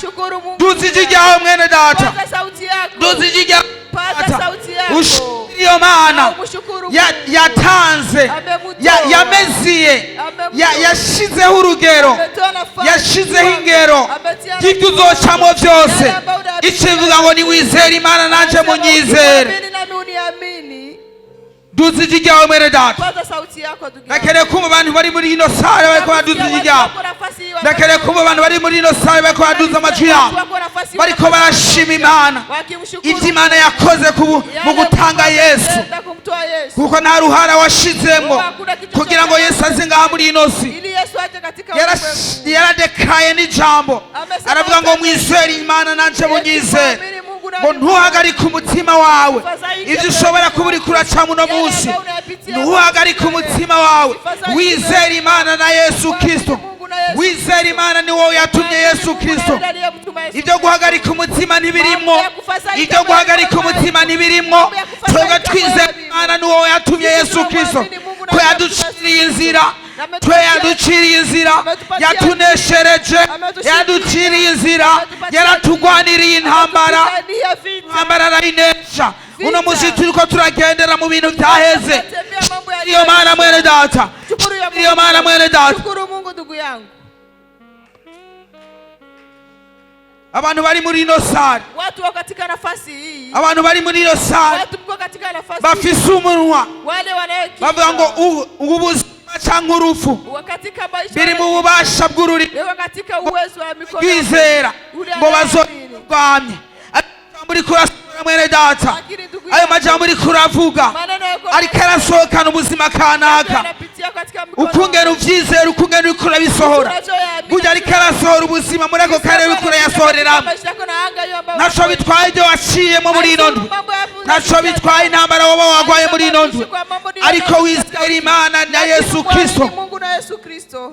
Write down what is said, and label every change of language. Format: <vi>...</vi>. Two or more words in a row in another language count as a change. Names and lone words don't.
<rn>Duzije ryawe mwene data, duzije ryawe iyo Mana yatanze, yameziye, yashizeho urugero, yashizeho ingero y'ibyo uzocamo byose. Ikivuga ngo niwizere Imana nanje munyizere. Duzije ryawe mwene data. Nakere kumva abantu bari muri ino sare bariko baduzije ryawe. Nakere kumva abantu bari muri ino sare bariko baduza amajwi yabo, bariko barashima Imana ibyo Imana yakoze mu gutanga Yesu, kuko nta ruhara washizemo kugira ngo Yesu aze ngaha muri ino si. Yaradekaye n'ijambo aravuga ngo mwizere Imana nanje munyizere. Ngo ntuhagarike umutima wawe, ibyo ushobora kuba uri kuracamo uno munsi ntuhagarike umutima wawe. Wizere Imana na Yesu Kristo. Wizere Imana ni wowe yatumye Yesu Kristo. Ibyo guhagarika umutima ntibirimo, ibyo guhagarika umutima ntibirimo. Twebwe twizere Imana ni wowe yatumye Yesu Kristo, ko yaduciriye inzira, twe yaduciriye inzira, yatuneshereje, yaduciriye inzira, yaratugwaniriye intambara, intambara arayinesha. Uno munsi turiko turagendera mu bintu byaheze. Iyo Mana mwene data, iyo Mana mwene data. Abantu bari muri ino sare,</rn> <sw>watu wako katika nafasi hii,</sw> <rn>abantu bari muri ino sare,</rn> <sw>watu mko katika nafasi</sw> <rn>bafise umunwa,</rn> <sw>wale wanayokiza</sw> <rn>bavuga ngo ubuzima cyangwa urupfu biri mu bubasha bw'ururimi,</rn> <sw>katika uwezo wa mikono</sw> <rn>kwizera ngo bazorwamye. Muri kurasura mwene data, ayo majambo uri kuravuga ariko arasohokana ubuzima kanaka, ukungera uvyizera ukungera uriko urabisohora burya ariko arasohora ubuzima muri ako karere uriko urayasohoreramo ntaco bitwaye ibyo waciyemo muri ino ndwi ntaco bitwaye intambara woba wagwaye muri ino ndwi ariko wizera Imana na Yesu Kristo.</rn>